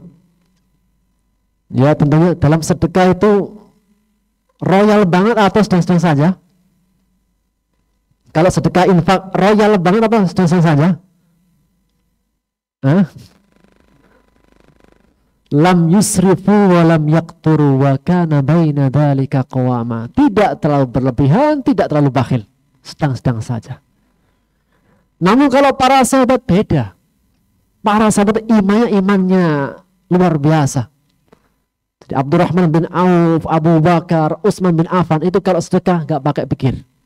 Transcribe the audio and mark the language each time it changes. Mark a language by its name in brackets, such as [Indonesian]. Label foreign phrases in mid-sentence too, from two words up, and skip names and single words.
[Indonesian] Ya tentunya dalam sedekah itu royal banget atau sedang-sedang saja? Kalau sedekah infak royal banget apa sedang-sedang saja? Hah? [Arabic] لم يسرفوا ولم يقتروا وكان بين ذلك قواما. [Indonesian] Tidak terlalu berlebihan, tidak terlalu bakhil, sedang-sedang saja. Namun kalau para sahabat beda. Para sahabat imannya luar biasa. Jadi Abdurrahman bin Auf, Abu Bakar, Utsman bin Affan itu kalau sedekah gak pakai pikir.